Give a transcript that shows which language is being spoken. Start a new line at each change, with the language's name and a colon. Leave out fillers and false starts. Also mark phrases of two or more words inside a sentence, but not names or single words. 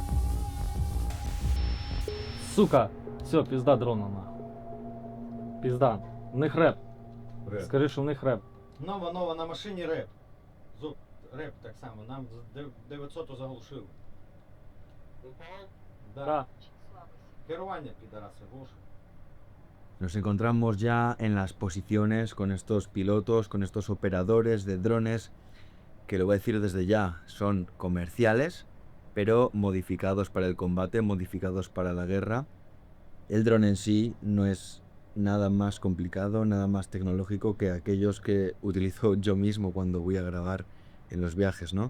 Ukrainian: Сука! Все, пізда дрона нахуй. Пізда. В них реп. Скажи, що в них реп. Нова на машині реп. Зуб, реп так само. Нам 900 заглушили. Да. Керування підараси, глушить.
Spanish: Nos encontramos ya en las posiciones con estos pilotos, con estos operadores de drones, que lo voy a decir desde ya, son comerciales, pero modificados para el combate, modificados para la guerra. El dron en sí no es nada más complicado, nada más tecnológico que aquellos que utilizo yo mismo cuando voy a grabar en los viajes, ¿no?